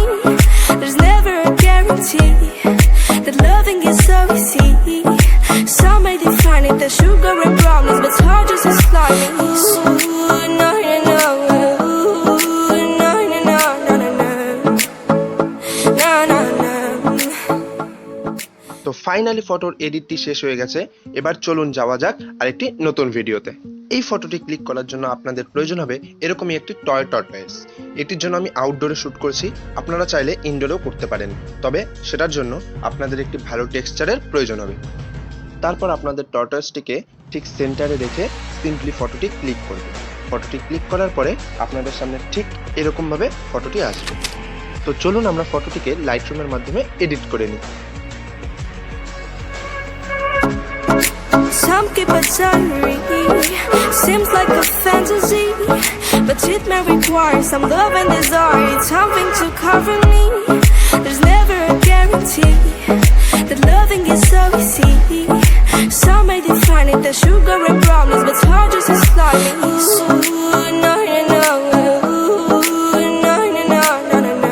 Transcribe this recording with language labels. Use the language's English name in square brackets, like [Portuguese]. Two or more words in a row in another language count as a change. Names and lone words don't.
[English] There's never a guarantee that loving is so easy. Some may define it as sugar and brownies, but it's hard just as slimy. Ooh, no, no, no. Ooh, no, no, no, no, no, no. No, no, no. [Bangla] তো [English] finally photo-r edit-ti [Bangla] শেষ হয়ে গেছে। এবার চলুন যাওয়া যাক আরেকটি নতুন ভিডিওতে। এই [English] photo-ti click [Bangla] করার জন্য আপনাদের প্রয়োজন হবে এরকমই একটি [English] toy tortoise. [Bangla] এটির জন্য আমি আউটডোরে শ্যুট করছি, আপনারা চাইলে ইনডোরেও করতে পারেন, তবে সেটার জন্য আপনাদের একটি ভালো টেক্সচারের প্রয়োজন হবে। তারপর আপনাদের টর্টয়েসটিকে ঠিক সেন্টারে রেখে [English] simply photo-ti click [Bangla] করবেন। [English] photo-ti click [Bangla] করার পরে আপনাদের সামনে ঠিক এরকমভাবে ফটোটি আসবে। তো চলুন আমরা ফটোটিকে লাইটরুমের মাধ্যমে এডিট করে নিই। [English] Some keep it diary, seems like a fantasy, but it may require some love and desire, something to cover me. There's never a guarantee that loving is so easy. Some may define it as sugar and brownies, but it's hard just as slimy. Ooh, no, no, no. Ooh, no, no, no, no, no, no.